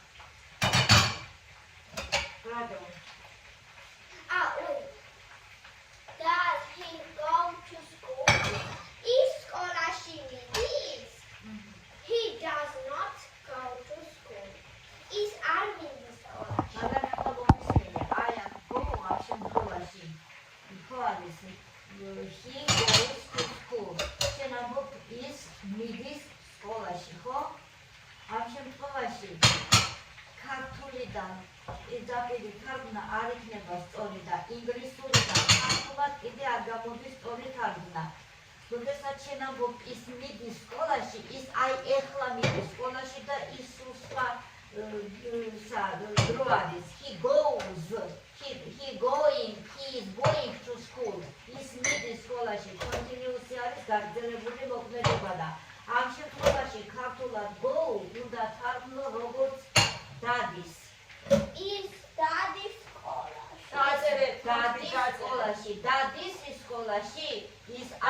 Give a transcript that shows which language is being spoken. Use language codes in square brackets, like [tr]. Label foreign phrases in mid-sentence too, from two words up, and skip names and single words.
[ka] რატო? [en] Does he go to school? [ka] ის სკოლაში მიდის. [en] He does not go to school. [ka] ის არ მიდის სკოლაში. მაგრამ ახლა მომისმენია, აი ამ გოგო ამ შემთხვევაში ხო არის [en] he goes to school. [ka] შენ ამბობ ის მიდის სკოლაში, ხო? ამ შემთხვევაში ქართულიდან პირდაპირ თარგმნა არ იქნება სწორი და ინგლისურიდან ქართულად კიდე არ გამოდის სწორი თარგმნა. როდესაც შენ ამბობ ის მიდის სკოლაში, ის აი ეხლა მიდის სკოლაში და ის სხვა დრო არის. [en] He is going to school. [ka] ის მიდის სკოლაში. კონტინიუსი არის გაგრძელებული მოქმედება და ამ შემთხვევაში ქართულად go უნდა თარგმნო როგორც დადის. ის დადის სკოლაში. დააწერეთ დადის სკოლაში. დადის სკოლაში. ის არ